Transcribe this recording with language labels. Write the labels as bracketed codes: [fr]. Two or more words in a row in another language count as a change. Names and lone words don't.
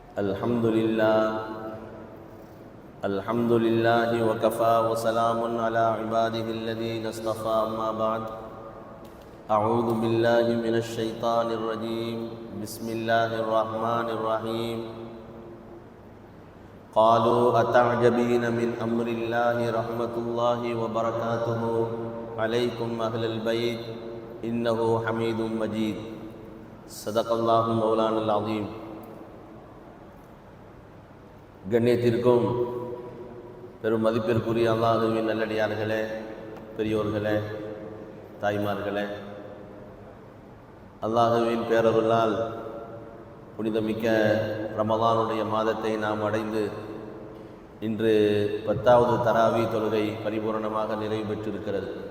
[ar] الحمد لله وكفى وسلام على عباده الذين اصطفى أما بعد أعوذ بالله من الشيطان الرجيم بسم الله الرحمن الرحيم قالوا أتعجبين من أمر الله رحمة الله وبركاته عليكم أهل البيت إنه حميد مجيد صدق الله مولانا العظيم. [ta] கண்ணியத்திற்கும் பெரும் மதிப்பிற்குரிய அல்லாஹ்வின் நல்லடியார்களே, பெரியோர்களே, தாய்மார்களே, அல்லாஹ்வின் பேரருளால் புனிதமிக்க ரமலானுடைய மாதத்தை நாம் அடைந்து இன்று 10வது தராவி தொழுகை பரிபூரணமாக நிறைவு பெற்றிருக்கிறது.